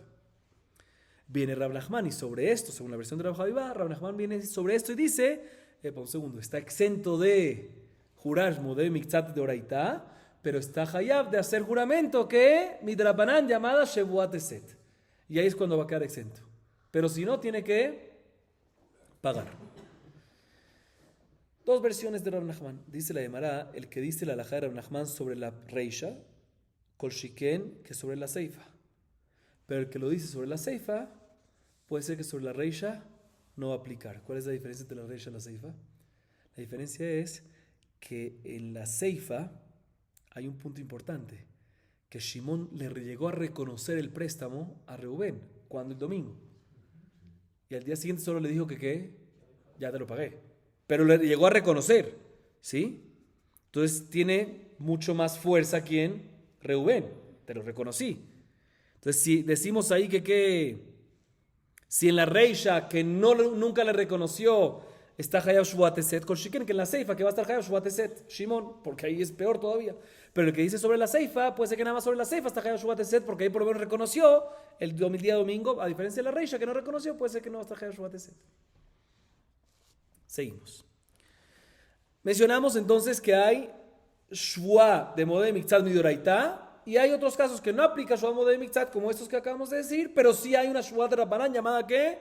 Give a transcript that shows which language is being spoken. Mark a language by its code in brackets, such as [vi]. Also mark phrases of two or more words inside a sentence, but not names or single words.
[es] Viene Rav Nachman y sobre esto, según la versión de Rav Haviva, Rav Nachman viene sobre esto y dice, un segundo, está exento de jurar [he] מודה במקצת [es] de Oraitá, pero está Hayab de hacer juramento que Midrabanan llamada [he] שבועת היסת. [es] Y ahí es cuando va a quedar exento. Pero si no, tiene que pagar. Dos versiones de Rav Nachman. Dice la Gemara, el que dice la halajá de Rav Nachman sobre la reisha, [he] כל שכן, [es] que sobre la seifa. Pero el que lo dice sobre la seifa, puede ser que sobre la reisha no va a aplicar. ¿Cuál es la diferencia entre la reisha y la seifa? La diferencia es que en la seifa hay un punto importante, que Shimón le llegó a reconocer el préstamo a Reubén, cuando el domingo. Y al día siguiente solo le dijo que ya te lo pagué. Pero le llegó a reconocer, ¿sí? Entonces tiene mucho más fuerza quien Reubén, te lo reconocí. Entonces si decimos ahí si en la reisha que nunca le reconoció está [he] חייב שבועת היסת, [es] con Shiken, que en la Seifa que va a estar [he] חייב שבועת היסת, [es] Shimón, porque ahí es peor todavía. Pero el que dice sobre la Seifa, puede ser que nada más sobre la Seifa está [he] חייב שבועת היסת, [es] porque ahí por lo menos reconoció el día domingo, a diferencia de la reisha que no reconoció, puede ser que no va a estar [he] חייב שבועת היסת. [es] Seguimos. Mencionamos entonces que hay [he] שבועה של מודה במקצת מדאורייתא [es] y hay otros casos que no aplica [he] שבועת מודה במקצת [es] como estos que acabamos de decir, pero sí hay una Shvuah de Rabbanán llamada ¿qué?